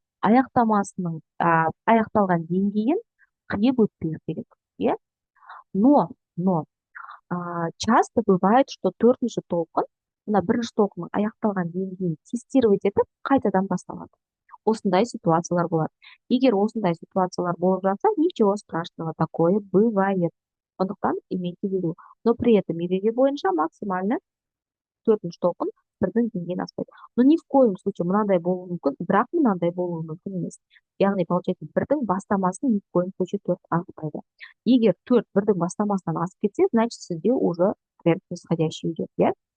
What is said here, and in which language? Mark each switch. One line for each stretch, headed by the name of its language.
Kazakh: Аяқтамасының аяқталған деңгейін қиып өтпеу керек, иә?
Russian: Но часто бывает, что
Kazakh: төртінші толқын, мына бірінші толқынның аяқталған деңгейін тестировать етіп, қайтадан басталады. Осындай ситуациялар болады. Егер осындай ситуациялар болып жатса,
Russian: ничего страшного, такое бывает. Сондықтан имейте в виду. Но при этом
Kazakh: ереже бойынша максимально төртінші толқын бірдің деңгейін аспайды.
Russian: Но ни в коем случае
Kazakh: мынандай болуы мүмкін, бірақ мынандай болуы мүмкін емес. Яғни,
Russian: получается,
Kazakh: бірдің бастамасын
Russian: ни в коем случае
Kazakh: 4 аспайды. Егер 4 бірдің бастамасынан асып кетсе, значит, сізде
Russian: уже тренд нисходящий идет,
Kazakh: иә?